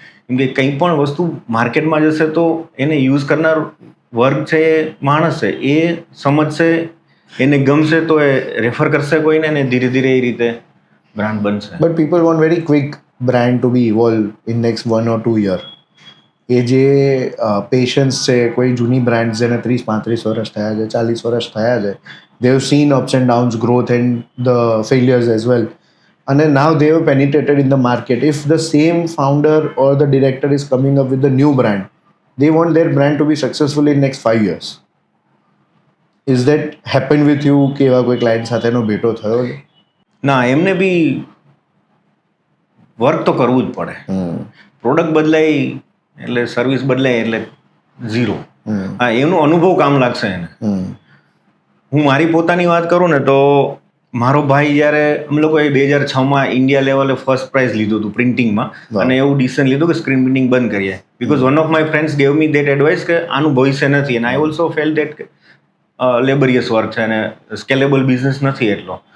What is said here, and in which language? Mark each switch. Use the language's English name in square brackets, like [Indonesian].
[Gujarati] કેમ કે કંઈ પણ વસ્તુ માર્કેટમાં જશે તો એને યુઝ કરનાર વર્ગ છે એ માણસ છે, એ સમજશે, એને ગમશે તો એ રેફર કરશે કોઈને, અને ધીરે ધીરે એ રીતે બ્રાન્ડ બનશે. [English] But people want very quick brand to be evolve in next 1 or 2 year. [Gujarati] એ જે પેશન્સ છે, કોઈ જૂની બ્રાન્ડ જેને 30-35 વર્ષ થયા છે, 40 વર્ષ થયા છે, [English] they have seen ups and downs, growth and the failures as well. And now they have penetrated in the market. If the same founder or the director is coming up with the new brand, they want their brand to be successful in next 5 years. Is that happened with you [Gujarati] કે એવા કોઈ client સાથેનો ભેટો થયો છે? ના, એમને બી work તો કરવું જ પડે. પ્રોડક્ટ બદલાય એટલે સર્વિસ બદલાય એટલે ઝીરો. હા, એનો અનુભવ કામ લાગશે એને. હું મારી પોતાની વાત કરું ને તો મારો ભાઈ જ્યારે અમે લોકોએ 2006માં ઇન્ડિયા લેવલે ફર્સ્ટ પ્રાઇઝ લીધું હતું પ્રિન્ટિંગમાં, અને એવું ડિસિઝન લીધું કે સ્ક્રીન પ્રિન્ટિંગ બંધ કરીએ, [English] because one of my friends gave me that advice [Gujarati] કે આનું ભવિષ્ય નથી, અને [English] I also fell that [Gujarati] લેબરિયસ work છે અને સ્કેલેબલ બિઝનેસ નથી એટલો.